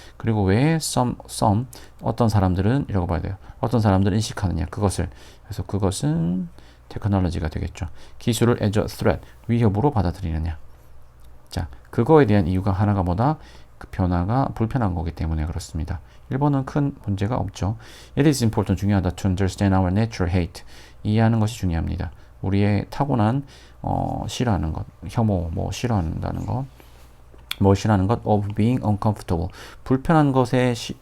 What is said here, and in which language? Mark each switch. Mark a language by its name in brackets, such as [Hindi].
[Korean] 그리고 왜 some 어떤 사람들은 이라고 봐야 돼요. 어떤 사람들은 인식하느냐 그것을. 그래서 그것은 테크놀로지가 되겠죠. 기술을 [English] as a threat, [Korean] 위협으로 받아들이느냐. 자, 그거에 대한 이유가 하나가 뭐다? 그 변화가 불편한 거기 때문에 그렇습니다. 1번은 큰 문제가 없죠. [English] It is important, [Korean] 중요하다. [English] To understand our natural hate, [Korean] 이해하는 것이 중요합니다. 우리의 타고난 싫어하는 것, 혐오, 싫어한다는 것, 싫어하는 것, [English] of being uncomfortable, [Korean] 불편한 것에